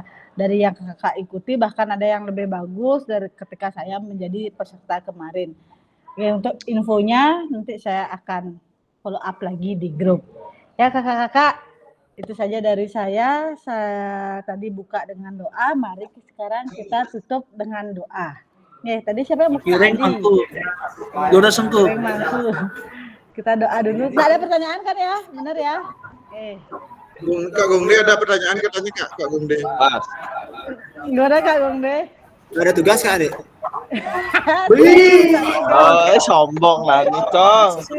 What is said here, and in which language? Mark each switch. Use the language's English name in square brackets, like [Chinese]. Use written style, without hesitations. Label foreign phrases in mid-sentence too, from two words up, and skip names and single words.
[Indonesian] Dari yang kakak ikuti bahkan ada yang lebih bagus dari ketika saya menjadi peserta kemarin. Ya, untuk infonya nanti saya akan [English] follow up [Indonesian] lagi di grup. Ya kakak-kakak, itu saja dari saya. Saya tadi buka dengan doa, mari sekarang kita tutup dengan doa. Tadi siapa yang buka? Kiring mangku. Jodoh sengku. Kiring mangku. Kita doa dulu. Nggak ada pertanyaan kan ya? Benar ya? Kak Gongde ada pertanyaan katanya Kak Gongde. Gimana Kak Gongde? Ada tugas Kak Adik? Sombong lagi, Cong.